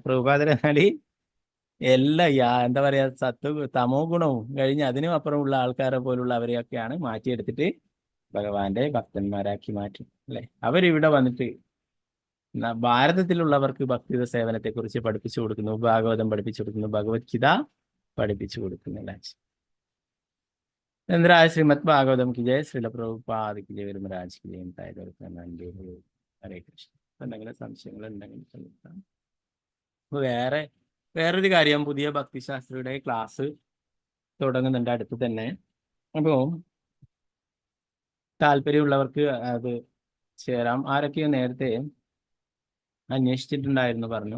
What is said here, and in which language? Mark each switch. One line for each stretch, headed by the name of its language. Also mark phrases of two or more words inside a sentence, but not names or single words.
Malayalam: പ്രഭുപാദർ എന്നാല് എന്താ പറയാ തമോ ഗുണവും കഴിഞ്ഞ് അതിനും അപ്പുറമുള്ള ആൾക്കാരെ പോലുള്ള അവരെയൊക്കെയാണ് മാറ്റിയെടുത്തിട്ട് ഭഗവാന്റെ ഭക്തന്മാരാക്കി മാറ്റും അല്ലെ. അവരിവിടെ വന്നിട്ട് ഭാരതത്തിലുള്ളവർക്ക് ഭക്തിയുത സേവനത്തെ കുറിച്ച് പഠിപ്പിച്ചു കൊടുക്കുന്നു, ഭാഗവതം പഠിപ്പിച്ചു കൊടുക്കുന്നു, ഭഗവത്ഗീത പഠിപ്പിച്ചു കൊടുക്കുന്നില്ല.
Hindi: ചന്ദ്രായ ശ്രീമദ് ഭാഗവതം की जय, ശ്രീല പ്രഭുപാദ की जय, രാജ് की जय.
Malayalam: ഹരേ കൃഷ്ണ. എന്തെങ്കിലും സംശയങ്ങൾ ഉണ്ടെങ്കിൽ അപ്പൊ വേറൊരു കാര്യം, പുതിയ ഭക്തിശാസ്ത്രിയുടെ ക്ലാസ് തുടങ്ങുന്നുണ്ട് അടുത്ത് തന്നെ. അപ്പോൾ താല്പര്യമുള്ളവർക്ക് അത് ചേരാം. ആരൊക്കെയോ നേരത്തെ അന്വേഷിച്ചിട്ടുണ്ടായിരുന്നു പറഞ്ഞു.